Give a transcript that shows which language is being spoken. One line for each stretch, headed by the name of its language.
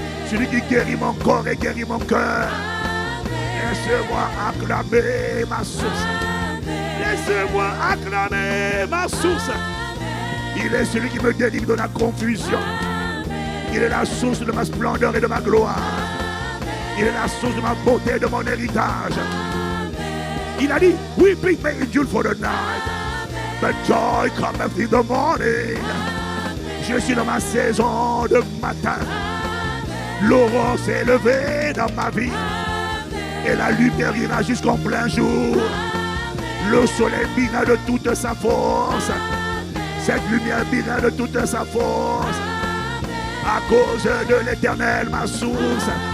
French: Celui qui guérit mon corps et guérit mon cœur. Laisse-moi acclamer ma source. Laisse-moi acclamer ma source. Il est celui qui me délivre de la confusion. Il est la source de ma splendeur et de ma gloire. Il est la source de ma beauté et de mon héritage. Il a dit,
English: weeping may endure for the night, but joy cometh in the morning.
French: Je suis dans ma saison de matin. L'aurore s'est levée dans ma vie. Et la lumière ira jusqu'en plein jour. Le soleil brillera de toute sa force. Cette lumière brillera de toute sa force. À cause de l'Éternel, ma source.